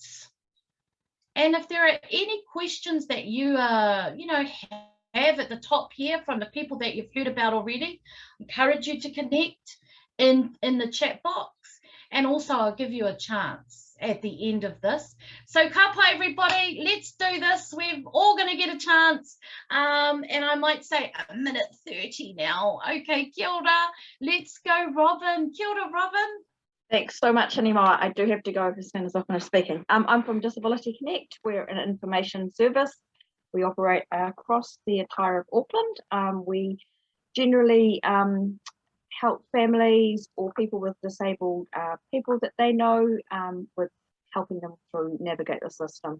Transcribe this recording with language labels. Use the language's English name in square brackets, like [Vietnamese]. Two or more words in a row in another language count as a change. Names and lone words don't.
[English] And if there are any questions that you have at the top here from the people that you've heard about already, I encourage you to connect in the chat box. And also I'll give you a chance at the end of this. So kapa everybody, let's do this. We're all going to get a chance. And I might say 1:30 now. [Māori] Okay, kia ora. [English] Let's go, Robin. [Māori] Kia ora, Robin. [English] Thanks so much, Anima. I do have to go as soon as I finish speaking. I'm from Disability Connect. We're an information service. We operate across the entire of Auckland. We generally help families or people with disabled people that they know with helping them through navigate the system.